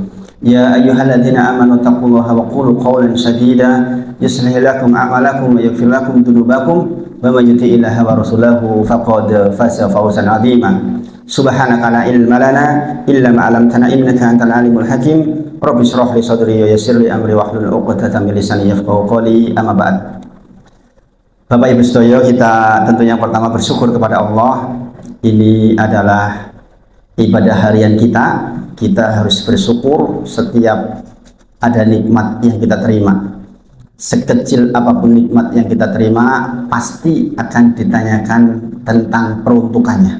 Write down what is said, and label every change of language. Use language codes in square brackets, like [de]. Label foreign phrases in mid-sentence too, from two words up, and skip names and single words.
[ar] يا أيها الذين آمنوا اتقوا الله وقولوا قولا سديدا يصلح لكم أعمالكم ويغفر لكم ذنوبكم ومن يطع الله ورسوله فقد فاز فوزا عظيما. سبحانك لا علم لنا إلا ما علمتنا إنك أنت العليم الحكيم. رب اشرح لي صدري ويسر لي أمري واحلل عقدة من لساني يفقهوا قولي. أما بعد. [id] Bapak Ibu sedaya, kita tentunya pertama bersyukur kepada Allah. Ini adalah ibadah harian kita. Kita harus bersyukur setiap ada nikmat yang kita terima. Sekecil apapun nikmat yang kita terima, pasti akan ditanyakan tentang peruntukannya.